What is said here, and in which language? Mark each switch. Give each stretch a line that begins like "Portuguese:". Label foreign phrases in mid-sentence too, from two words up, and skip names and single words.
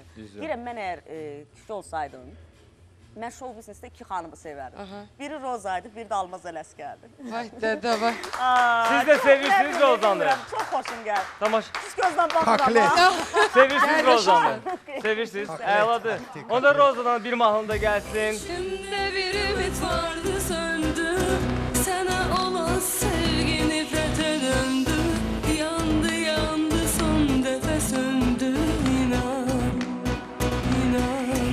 Azerbaijani: Deyirəm, mən əgər kişi olsaydım, mən show biznesdə 2 xanımı sevərdim. Biri Rozaydı, biri də Almaz Ələskərdi. Vay dədə, vay. Siz də sevirsiniz Rozanı. Çox xoşum gəlir. Tamaş, Siz gözdən baxın amma. sevirsiniz Rozanı. Sevirsiniz, əladır. Onda Rozadan bir mahnı da gəlsin.
Turkish: İçimde bir ümit vardı söndü. Sana olan sevgi nefrete döndü. Yandı yandı son defa söndü. İnan, inan.